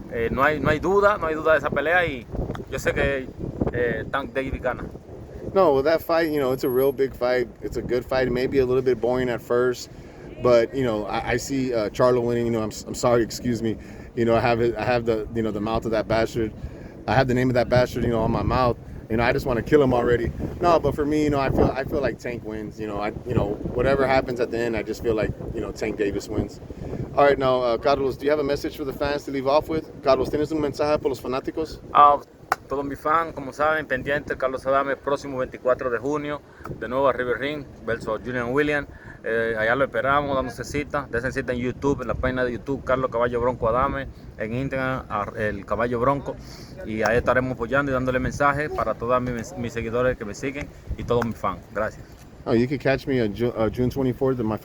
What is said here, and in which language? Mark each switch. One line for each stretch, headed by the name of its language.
Spanish: No hay duda de esa pelea y yo sé que Tank Davis gana.
English: No, well, that fight, you know, it's a real big fight. It's a good fight. It may be a little bit boring at first, but you know, I see Charlo winning. You know, I'm sorry, excuse me. You know, I have the, you know, the mouth of that bastard. I have the name of that bastard, you know, on my mouth. You know, I just want to kill him already. No, but for me, you know, I feel like Tank wins. You know, whatever happens at the end, I just feel like, you know, Tank Davis wins. All right, now, Carlos, do you have a message for the fans to leave off with?
Spanish: Carlos, ¿tienes un mensaje para los fanáticos? Todos mis fans, como saben, pendientes, Carlos Adames, próximo 24 de junio, de nuevo a River Ring versus Julian Williams. Allá lo esperamos, dándose cita. Desen cita en YouTube, en la página de YouTube, Carlos Caballo Bronco Adames, en Instagram, el Caballo Bronco. Y ahí estaremos apoyando y dándole mensajes para todos mis seguidores que me siguen y todos mis fans. Gracias.
English: You can catch me on June 24th in my fight against Julian Williams. And, of course, El Caballo Bronco on Instagram.